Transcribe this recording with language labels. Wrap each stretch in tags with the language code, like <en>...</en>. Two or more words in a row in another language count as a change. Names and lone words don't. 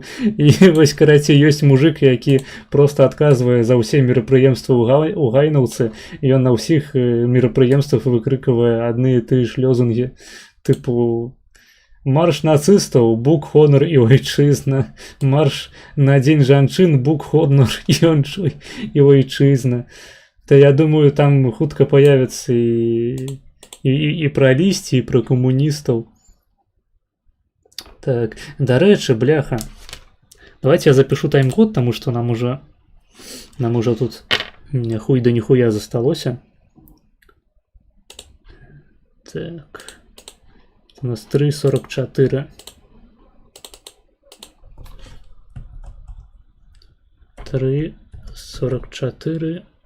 <be>І вось, карацей, ёсць мужик, які просто адказвае за ўсе мерапрыемствы ў гайнаўцы, і ён на ўсіх мерапрыемствах выкрыквае адны і тыя ж лёзунгі, тыпу марш нацыстаў,</be> <pl>Bóg, honor i ojczyzna.</pl> <be>Марш на дзень жанчын,</be> <pl>Bóg, honor i ojczyzna.</pl> <be>То я думаю, там хутка появится і пра лісці, і пра камуністаў. Так, дарэчы, бляха.</be> <ru>Давайте я запишу тайм-код, потому что нам уже тут хуй да нихуя засталося.</ru> <be>Так. У нас 3:44. 3:44.</be>